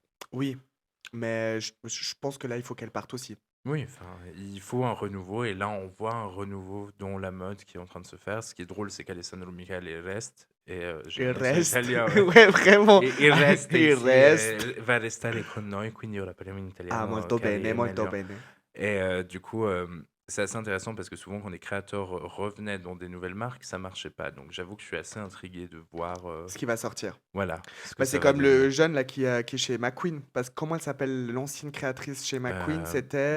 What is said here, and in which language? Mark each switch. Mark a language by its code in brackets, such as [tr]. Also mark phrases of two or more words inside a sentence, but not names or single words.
[fr] Oui, mais je pense que là, il faut qu'elle parte aussi. Oui, enfin, il faut un renouveau. Et là, on voit un renouveau dans la mode qui est en train de se faire. Ce qui est drôle, c'est qu'Alessandro Michele reste. Et j'ai Il mis son reste. italien, ouais. Ouais, vraiment. [it] E il [fr] reste, Il [it] sì, [fr] reste. [it] va restare con noi, quindi ora parliamo in italiano. Ah, molto cari, bene, è molto meglio. bene. [fr] Et du coup, c'est assez intéressant parce que souvent, quand des créateurs revenaient dans des nouvelles marques, ça marchait pas. Donc, j'avoue que je suis assez intrigué de voir. Ce qui va sortir. Voilà. ce que Bah, ça c'est va comme donner. le jeune là qui est chez McQueen. Parce que comment elle s'appelle l'ancienne créatrice chez McQueen? C'était.